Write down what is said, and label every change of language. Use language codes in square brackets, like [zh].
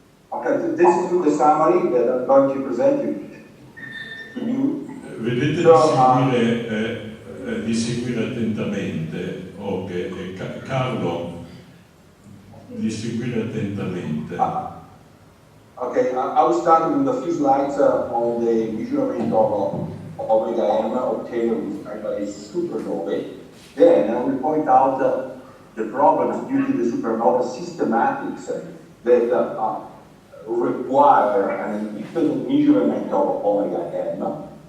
[en] Okay, this is the summary that I'm going to present you. [it] Vedete di seguire attentamente, Carlo, di seguire attentamente. [en] Okay, I will start with a few slides on the measurement of omega m obtained by supernovae. Then I will point out the problems due to the supernova systematics that require an independent measurement of omega m.